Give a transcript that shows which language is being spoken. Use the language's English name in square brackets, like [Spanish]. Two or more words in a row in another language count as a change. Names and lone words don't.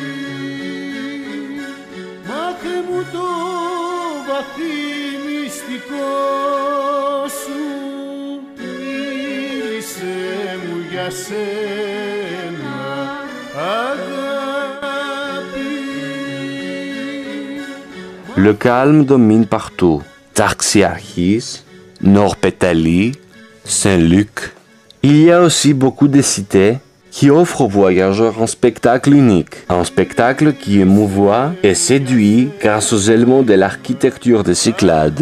[Greek] μάθε μου το βαθύ μυστικό σου, μίλησέ μου για σένα αγάπη. [French] Le calme domine partout. Tarxiarchis, Nord-Pétalie, Saint-Luc. Il y a aussi beaucoup de cités qui offrent aux voyageurs un spectacle unique. Un spectacle qui émouvoit et séduit grâce aux éléments de l'architecture des Cyclades.